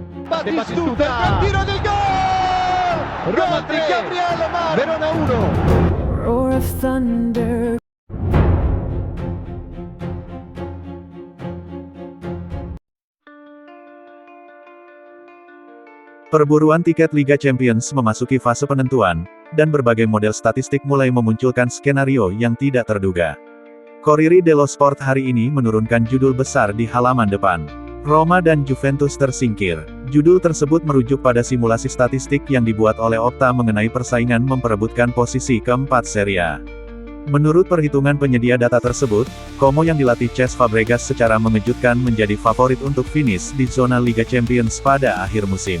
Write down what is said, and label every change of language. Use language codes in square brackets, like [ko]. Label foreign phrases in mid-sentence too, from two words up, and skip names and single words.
[it] Batistuta, il tiro del gol! Gol di Gabriele Mar! Verona 1. [en] Roar of thunder. [id] Perburuan tiket Liga Champions memasuki fase penentuan, dan berbagai model statistik mulai memunculkan skenario yang tidak terduga. Corriere dello Sport hari ini menurunkan judul besar di halaman depan. Roma dan Juventus tersingkir. Judul tersebut merujuk pada simulasi statistik yang dibuat oleh Opta mengenai persaingan memperebutkan posisi keempat Serie A. Menurut perhitungan penyedia data tersebut, Como yang dilatih Cesc Fabregas secara mengejutkan menjadi favorit untuk finish di zona Liga Champions pada akhir musim.